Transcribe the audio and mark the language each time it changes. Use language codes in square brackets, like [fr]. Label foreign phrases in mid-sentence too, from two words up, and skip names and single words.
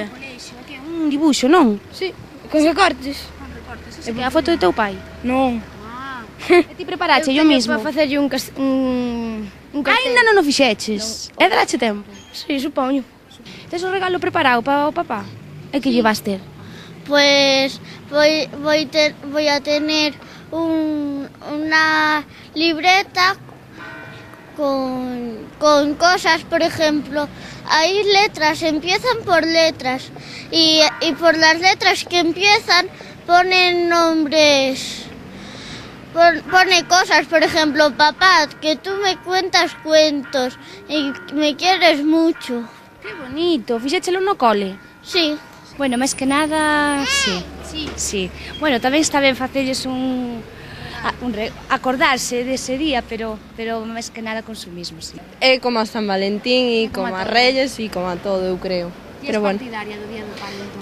[gl] Un dibuixo, non? Sí. Con recortes. E que a foto de teu pai? Non. E ti preparache [es] yo mismo? [gl] Para facerlle un cartel. Ainda non o fixeches? E darache tempo? Sí, supoño. Tes o regalo preparado para o papá? E que lle vas ter? [es] Pues voy a tener una libreta con cosas, por ejemplo. Hay letras, empiezan por letras y por las letras que empiezan ponen nombres. Pone cosas, por ejemplo, papá, que tú me cuentas cuentos y me quieres mucho. [gl] Que bonito, fixéchelo no cole? Sí. Bueno, máis que nada, sí. Bueno, tamén está ben facerles acordarse dese día, pero máis que nada consumismo, sí. É como a San Valentín e como a Reyes e como a todo, eu creo. Ti és partidaria do Día do Pai, entón?